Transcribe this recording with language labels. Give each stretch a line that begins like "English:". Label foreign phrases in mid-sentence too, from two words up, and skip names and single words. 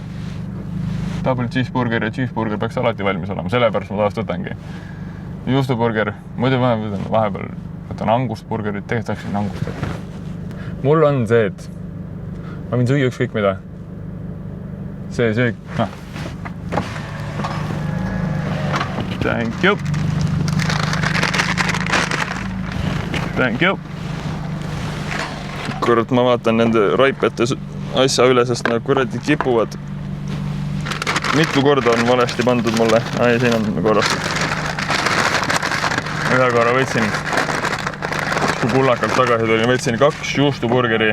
English: Double cheeseburger
Estonian: ja cheeseburger peaks alati valmis olema, sellepärast ma tavaliselt võtangi. Juustuburger, muidu vahepeal võtan angustburgerit, tegelikult läksin angust. Mul on see, et ma võin süüa ükskõik mida. See söök, noh.
English: Thank you. Thank you.
Estonian: Kurat, ma vaatan nende raipete asja üle, sest nad kuradi kipuvad. Mitu korda on valesti pandud mulle. Ai, siin on korras. Ühe korra võtsin, kui pullakalt tagasi tulin, võtsin 2 juustuburgeri.